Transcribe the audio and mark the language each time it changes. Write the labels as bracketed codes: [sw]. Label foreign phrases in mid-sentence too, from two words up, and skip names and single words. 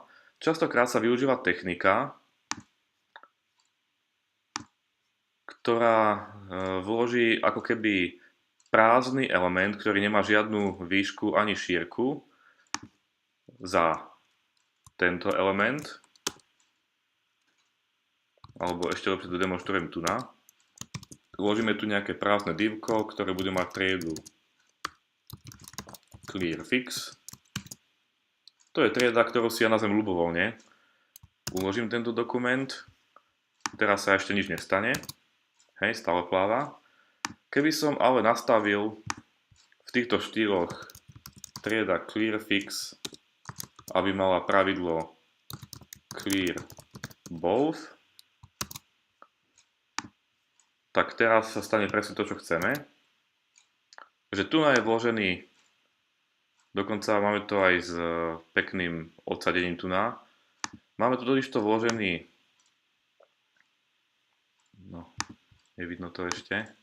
[sk] Častokrát sa využíva technika, ktorá vloží ako keby prázdny element, ktorý nemá žiadnu výšku ani šírku, za tento element. Alebo ešte lepšie to demonstrujem tu na. Vložíme tu nejaké prázdne divko, ktoré bude mať triedu [en] clear fix. [sk] To je trieda, ktorú si ja nazvem ľubovoľne. Uložím tento dokument. Teraz sa ešte nič nestane. Hej, stále pláva. Keby som ale nastavil v týchto štýloch trieda [en] clear fix, [sk] aby mala pravidlo [en] clear both, [sk] tak teraz sa stane presne to, čo chceme. Že tu je vložený, dokonca máme to aj s pekným odsadením tu na. Máme tu totižto vložený, no, nevidno to ešte.